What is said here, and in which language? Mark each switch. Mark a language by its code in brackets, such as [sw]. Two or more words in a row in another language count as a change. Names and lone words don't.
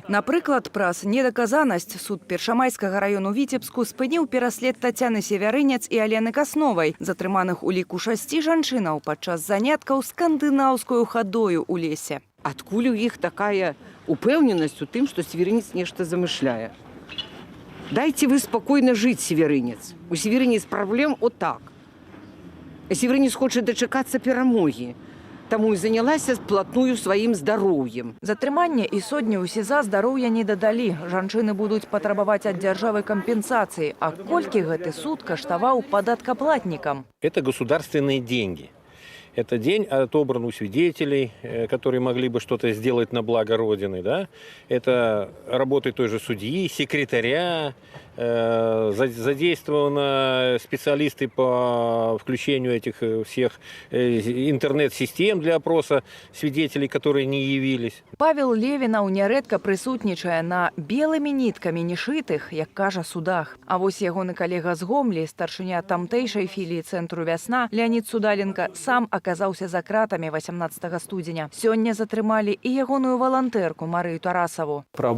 [be] Напрыклад, праз недаказанасць суд Першамайскага раёну Віцебску спыніў пераслед Тацяны Севярынец і Алены Касновай, затрыманых у ліку 6 жанчынаў падчас заняткаў скандынаўскую хадою ў лесе. Адкуль у іх такая упэўненасць у тым, што Севярынец нешта замышляе? [ru] Дайте вы спокойно жить, Северынец. У Северынец проблем отак. Северынец хочет дочекаться перамоги. [be] Таму і занялася сплатную сваім здароўем. Затрыманне і сотні ў СІЗА здароўя не дадалі. Жанчыны будуць патрабаваць ад дзяржавы кампенсацыі. А колькі гэты суд каштаваў падаткаплатнікам? [ru] Это государственные деньги. Это день отобран у свидетелей, которые могли бы что-то сделать на благо Родины. Да? Это работы той же судьи, секретаря, задействованы специалисты по включению этих всех интернет-систем для опроса свидетелей, которые не явились. [be] Павел Левінаў нярэдка прысутнічае на белымі ніткамі не шытых, як кажа, судах. А вось ягоны калега з Гомлі, старшыня тамтэйшай філіі цэнтру «Вясна», Леонид Судаленко, сам аказаўся за кратамі 18 студзеня. Сёння затрымалі і ягоную валантэрку Марыю Тарасаву.